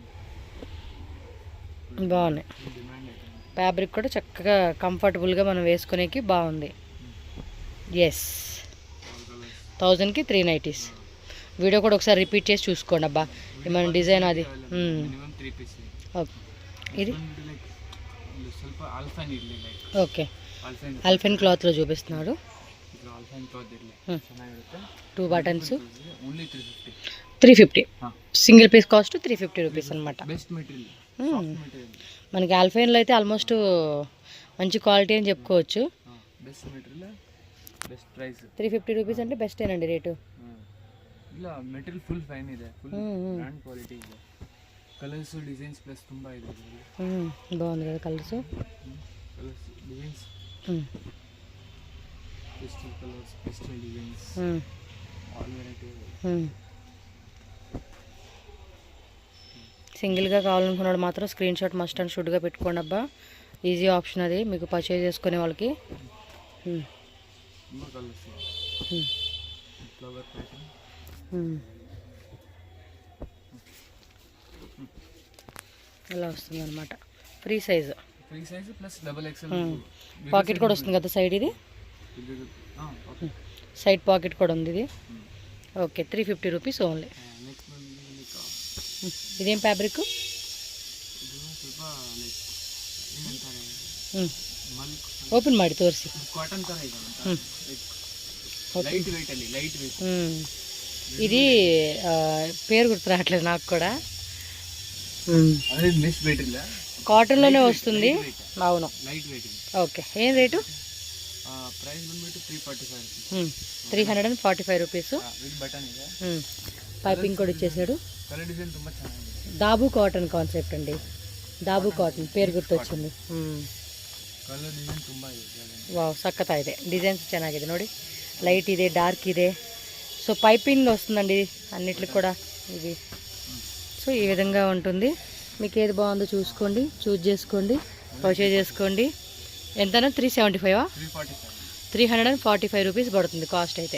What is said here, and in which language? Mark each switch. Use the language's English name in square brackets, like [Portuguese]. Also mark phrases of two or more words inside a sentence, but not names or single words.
[Telugu] బాగున్నాయి, డిమాండ్ అయితే ఫ్యాబ్రిక్ కూడా చక్కగా కంఫర్టబుల్గా మనం వేసుకునేకి బాగుంది. ఎస్, 1000కి 3 నైటీస్. వీడియో కూడా ఒకసారి రిపీట్ చేసి చూసుకోండి అబ్బా ఏమైనా డిజైన్ అది. మినిమం 3 పీస్. ఓకే ఇది [Kannada] ಲೈಕ್ ಸ್ವಲ್ಪ ಆಲ್ಫೈನ್ ಇರಲಿ, ಲೈಕ್ [Telugu] ఓకే [Kannada] ಆಲ್ಫೈನ್ [Telugu] అల్ఫెన్ క్లాత్లో చూపిస్తున్నాడు. [Kannada] ಇದು ಆಲ್ಫೈನ್ ಕ್ಲಾತ್ ಇರಲಿ, ಚೆನ್ನಾಗಿರುತ್ತೆ. [Telugu] 2 బటన్స్ [Kannada] ಓನ್ಲಿ 350. 350. ಹಾಂ, [Telugu] సింగిల్ పీస్ కాస్ట్ 350 రూపీస్ అనమాట. [English] Best material, soft material. [Telugu] మనకి ఆల్ఫైన్లో అయితే ఆల్మోస్ట్ మంచి క్వాలిటీ అని చెప్పుకోవచ్చు. [English] Best material, best price. [Telugu] 350 రూపీస్ అంటే బెస్టేనండి రేటు. [Kannada] ಇಲ್ಲ, ಮೆಟೀರಿಯಲ್ [English] full fine [Kannada] ಇದೆ, [English] full brand quality [Kannada] ಇದೆ. [English] colors designs plus [Kannada] ತುಂಬ ಇದೆ ಇದರಲ್ಲಿ. [Telugu] బాగుంది కదా కలర్స్. [English] Colors designs, pastel colors, pastel designs, all variety. [Telugu] సింగిల్గా కావాలనుకున్నాడు మాత్రం [English] screen shot must and should [Telugu] పెట్టుకోండి అబ్బా. [English] easy option [Telugu] అది మీకు పర్చేజ్ చేసుకునే వాళ్ళకి. [Kannada] ತುಂಬ ಕಲರ್ಸ್ ಇದೆ. [English] flower pattern, [Telugu] ఇలా వస్తుంది అనమాట. [English] free size, Free size plus double XL. [Telugu] పాకెట్ కూడా వస్తుంది కదా సైడ్. ఇది [English] side pocket [Telugu] కూడా ఉంది ఇది. ఓకే 350 రూపీస్ ఓన్లీ. [Kannada] ನೆಕ್ಸ್ಟ್ [Telugu] ఇదేం ఫ్యాబ్రిక్? [Kannada] ಇದು ಸ್ವಲ್ಪ ಲೈಕ್ ಏನಂತಾರೆ, ಮಲ್ಕ್ ఓపెన్ ಮಾಡಿ ತೋರಿಸಿ. ಕಾಟನ್ ಥರ ಇದೆ ಅಂತ, [English] light weight [Kannada] ಅಲ್ಲಿ, [English] light weight. [Telugu] ఇది పేరు గుర్తు రావట్లేదు నాకు కూడా. [Kannada] ಅದೇ [English] mesh material, [Telugu] కాటన్లోనే వస్తుంది. అవును, [English] light weight [Kannada] ಇದೆ. [Telugu] ఓకే ఏం రేటు? [Kannada] ಪ್ರೈಸ್ ಬಂದ್ಬಿಟ್ಟು 345 [Telugu] 345 రూపీస్. [English] with button [Kannada] ಇದೆ. [Telugu] పైపింగ్ కూడా ఇచ్చేసాడు. [English] color design [Kannada] ತುಂಬ ಚೆನ್ನಾಗಿದೆ. [Telugu] దాబు కాటన్ కాన్సెప్ట్ అండి. దాబు కాటన్ పేరు గుర్తొచ్చింది. [English] color design [Kannada] ತುಂಬ ಇದೆ. వావ్ సక్కత ಇದೆ. డిజైన్స్ ಚೆನ್ನಾಗಿದೆ ನೋಡಿ. లైట్ ಇದೆ, డార్క్ ಇದೆ. [Telugu] సో పైపింగ్ వస్తుందండి అన్నిటికి కూడా ఇది. సో ఈ విధంగా ఉంటుంది. మీకు ఏది బాగుందో చూసుకోండి, చూజ్ చేసుకోండి, పర్చేజ్ చేసుకోండి. ఎంతనా 375? 345 రూపీస్ పడుతుంది కాస్ట్ అయితే.